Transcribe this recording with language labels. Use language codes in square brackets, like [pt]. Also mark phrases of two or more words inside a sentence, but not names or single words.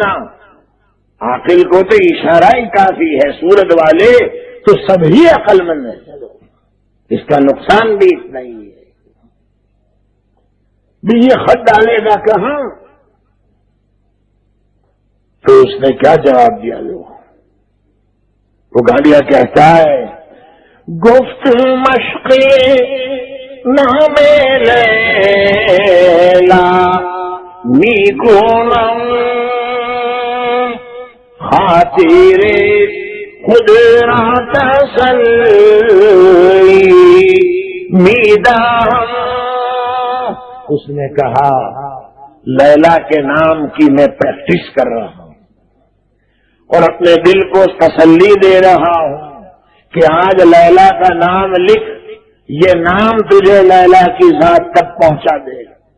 [ur] عاقل کو تو اشارہ ہی کافی ہے، سورت والے تو سب ہی عقل مند ہیں. اس کا نقصان بھی اتنا ہی ہے. بھی یہ خط ڈالے گا کہاں؟ تو اس نے کیا جواب دیا؟ وہ گاڑیاں کہتا ہے [fa] گفت مشقی نام لیلا میکنم خاطر خود را تسلی میدم. [ur] اس نے کہا لیلا کے نام کی میں پریکٹس کر رہا ہوں اور اپنے دل کو تسلی دے رہا ہوں کہ آج لیلا کا نام لکھ، یہ نام تجھے لیلا کی ذات تک پہنچا دے گا.